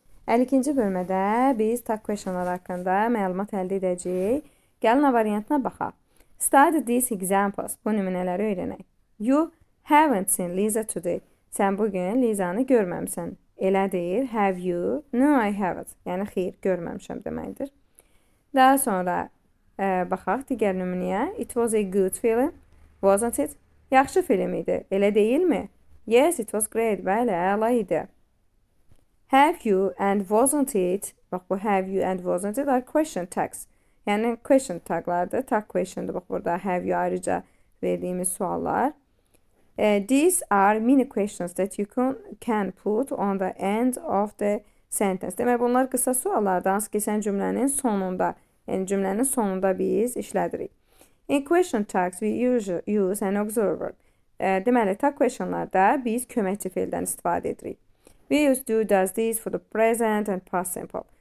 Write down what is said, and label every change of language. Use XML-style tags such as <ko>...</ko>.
<az>52-ci bölmədə biz tag questionlar haqqında məlumat əldə edəcəyik. Gəlin A variantına baxaq.</az> <en>Study these examples.</en> <az>Bu nümunələri öyrənək.</az> <en>You haven't seen Lisa today.</en> <az>Sən bugün Lizanı görməmsən. Elə deyil.</az> <en>Have you? No, I haven't.</en> <az>Yəni xeyr, görməmişəm deməkdir. Daha sonra baxaq digər nümunəyə.</az> <en>It was a good film, wasn't it?</en> <az>Yaxşı film idi. Elə deyilmi?</az> <en>Yes, it was great.</en> <az>Bəli, əla idi.</az> <en>Have you and wasn't it? Bax bu have you and wasn't it are question tags.</en> <az>Yəni question taglardır. Tag question'dır. Bax burada have you ayrıca verdiyimiz suallar.</az> <en>These are mini questions that you can put on the end of the sentence.</en> <az>Demək bunlar qısa suallardır. Hansı ki sən cümlənin sonunda, yəni cümlənin sonunda biz işlədirik.</az> <en>In question tags we use an auxiliary verb.</en> <az>Deməli tag questionlarda biz köməkçi feildən istifadə edirik.</az> <en>We use do, does, these for the present and past simple.</en>